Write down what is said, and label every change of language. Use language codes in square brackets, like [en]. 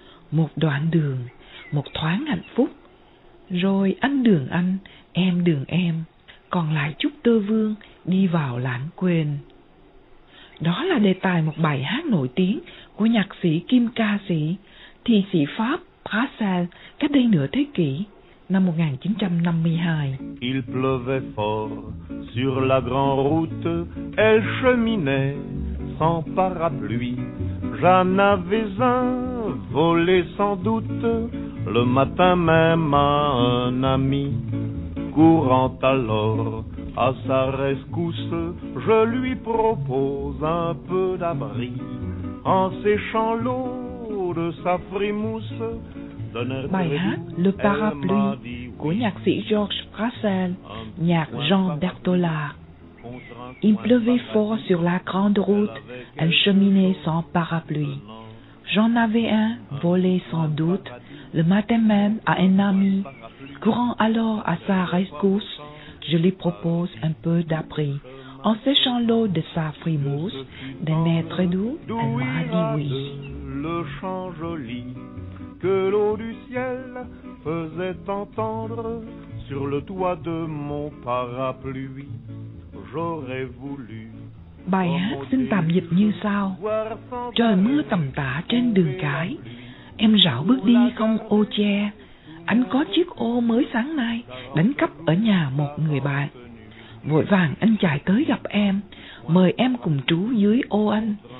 [vi] Một đoạn đường, một thoáng hạnh phúc, rồi anh đường anh, em đường em, còn lại chút tơ vương đi vào lãng quên. Đó là đề tài một bài hát nổi tiếng của nhạc sĩ kim ca sĩ, thi sĩ Pháp Brassens cách đây nửa thế kỷ, năm 1952. [fr] Il pleuvait fort sur la grande route, elle cheminait sans parapluie. J'en avais un volé sans doute, le matin même à un ami. Courant alors à sa rescousse, je lui propose un peu d'abri. En séchant l'eau de sa frimousse, [vi] bài hát Le Parapluie của nhạc sĩ Georges Brassens, nhạc Jean Bertola. [fr] Il pleuvait fort sur la grande route, elle cheminait sans parapluie. J'en avais un, volé sans doute, le matin même à un ami. Courant alors à sa rescousse, je lui propose un peu d'abri. En séchant l'eau de sa frimousse, d'un air très doux, elle m'a dit oui. Le chant joli que l'eau du ciel faisait entendre sur le toit de mon parapluie, j'aurais voulu. [vi] Bài hát xin tạm dịch như sau. Trời mưa tầm tã trên đường cái, em rảo bước đi không ô che. Anh có chiếc ô mới sáng nay đánh cắp ở nhà một người bạn. Vội vàng anh chạy tới gặp em, mời em cùng trú dưới ô anh.